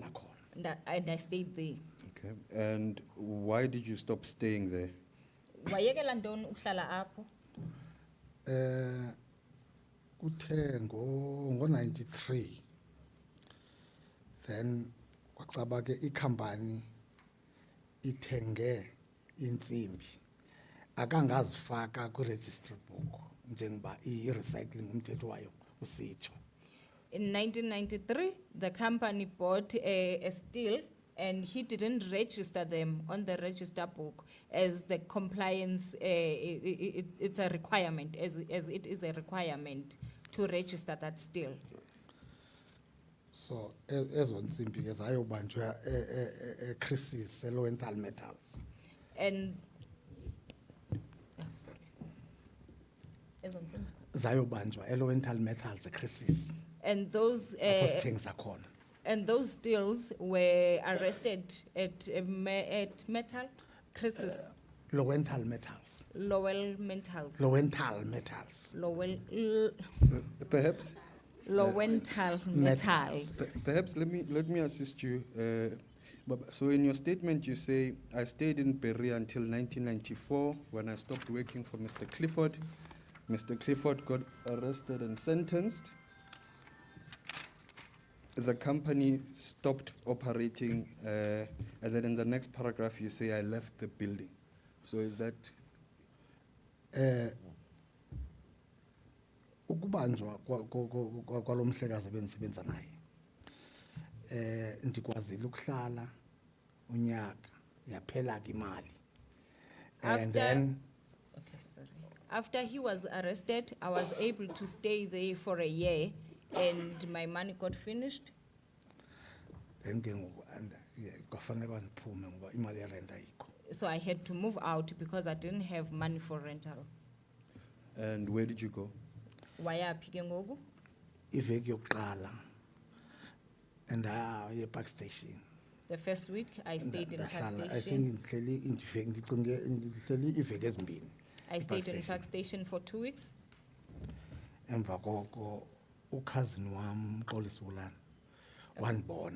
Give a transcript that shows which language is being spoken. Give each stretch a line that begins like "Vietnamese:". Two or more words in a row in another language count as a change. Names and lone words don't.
Xhosa: Ndahlala khona.
English: And I stayed there. okay, and why did you stop staying there?
Xhosa: Wayekela ntoni ukuhlala apho? Kuthe ngo-93 then kwacaba ke ikhampani ithenge intsimbi akangazifaka kwi-
English: registry book
Xhosa: njengoba i-recycling umthetho wayo usitsho.
English: In 1993, the company bought a steel and he didn't register them on the register book as the compliance, it's a requirement, as it is a requirement to register that steel.
Xhosa: So ezo ntsimbi ke zayobanjwa eChrisis eLowenthal Metals.
English: And, sorry.
Xhosa: Ezo ntsimbi. Zayobanjwa eLowenthal Metals eChrisis.
English: And those,
Xhosa: Apho sithengisa khona.
English: and those steels were arrested at Metal, Crisis, Lowenthal Metals. Lowell Metals. Lowenthal Metals. Perhaps, Lowenthal Metals. perhaps let me assist you. So in your statement, you say, I stayed in Berea until 1994 when I stopped working for Mr. Clifford. Mr. Clifford got arrested and sentenced. The company stopped operating, and then in the next paragraph, you say, I left the building. So is that,
Xhosa: Ukubanjwa kwalo mhlekazi bendisebenza naye. Ndikwazile ukuhlala unyaka yaphela ke imali.
English: And After- then Okay, sorry. After he was arrested, I was able to stay there for a year and my money got finished.
Xhosa: then ke ngoku kwafanele ndiphume ngoba imali yerent ayikho.
English: So I had to move out because I didn't have money for rental. and where did you go?
Xhosa: Wayaphi ke ngoku? Iveki yokuqala and ePark Station.
English: The first week I stayed in Park
Xhosa: Ndahlala, I
English: Station.
Xhosa: think ndihleli indiveki ndicinge ndihleli iveki ezimbini.
English: I stayed in Station. Park Station for 2 weeks.
Xhosa: Emva koko ukhazini wam Xolisi Wulani wanibona